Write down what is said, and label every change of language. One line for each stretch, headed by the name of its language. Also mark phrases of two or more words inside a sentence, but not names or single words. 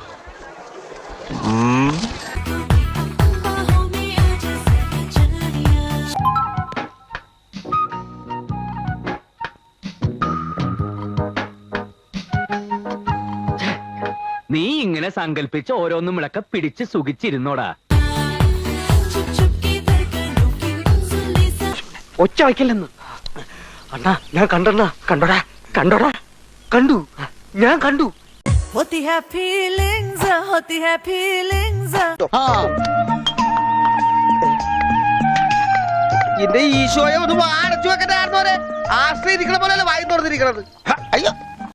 Malayalam: നീ ഇങ്ങനെ സങ്കല്പിച്ച് ഓരോന്നും വിളക്ക പിടിച്ച് സുഖിച്ചിരുന്നോടാ. ഒച്ച വയ്ക്കില്ലെന്ന്. അണ്ണാ, ഞാൻ കണ്ടണ്ണാ. കണ്ടോടാ, കണ്ടോടാ, കണ്ടു, ഞാൻ കണ്ടു.
Hindi: होती है फीलिंग्स, होती है फीलिंग्स.
Malayalam: എന്റെ ഈശോയെ ഒന്ന് അടച്ചു വെക്കണ്ടായിരുന്നോരെ. ആശ്രയിരിക്കണ പോലെയല്ല വായി തുറന്നിരിക്കണത്. അയ്യോ.